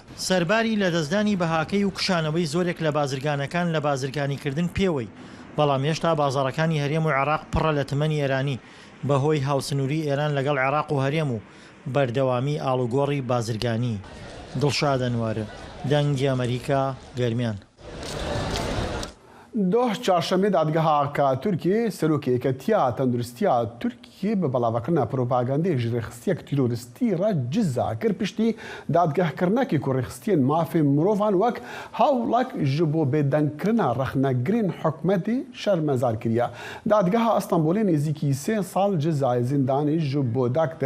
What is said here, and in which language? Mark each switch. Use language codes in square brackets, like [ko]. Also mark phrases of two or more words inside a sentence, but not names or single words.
[ckb] سەرباری لە دەستدانی بەهاکەی و کشانەوەی زۆرێک لە بازرگانەکان لە بازرگانیکردن پێوەی بەڵام هێشتا بازاڕەکانی هەرێم و عێراق پڕە لە تمەنی ئێرانی بەهۆی هاوسنووری ئێران لەگەڵ عێراق و هەرێم و بەردەوامی ئاڵوگۆڕی بازرگانی. دڵشاد ئەنوارە دەنگی ئەمریکا گەرمیان. [ku] دوه چهارشەمێ دادگەها کە تورکی سەرۆکیەکەتیا تەندروستیا تورکی بە بەڵاوەکردنا پرۆپاگاندەیەک ji rêxistiyek tîroristî re ciza kir piştî dadgehkirinekê ku rêxistiyên mafê mirovan wek hawlek ji bo bêdengkirina rexnegirên hikûmetê şermezar kiriye. Dadgeha Istanbolê nêzîkî 3 sal cizayê zindanê ji bo Dr.